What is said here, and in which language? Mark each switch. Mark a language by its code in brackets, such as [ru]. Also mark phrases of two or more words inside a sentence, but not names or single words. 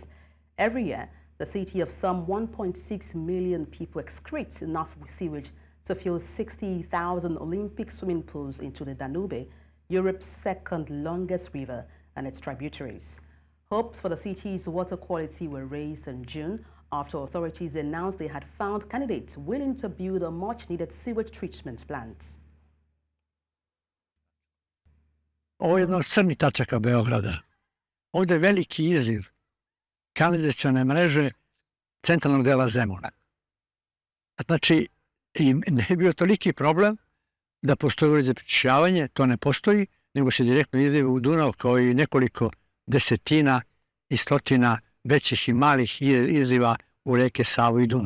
[en] Every year, the city of some 1.6 million people excretes enough sewage to fill 60,000 Olympic swimming pools into the Danube, Europe's second longest river, and its tributaries. Hopes for the city's water quality were raised in June after authorities announced they had found candidates willing to build a much-needed sewage treatment plant. [sr] Ovo je jedna od crnih tačaka Beograda. Ovdje je veliki izliv kanalizacione mreže centralnog dela Zemuna. Znači, ne je bio toliki problem da postoji ured za prečišćavanje, to ne postoji, nego se direktno izliva u Dunav kao i nekoliko desetina i stotina većih i malih izliva u reke Savu i Dunav.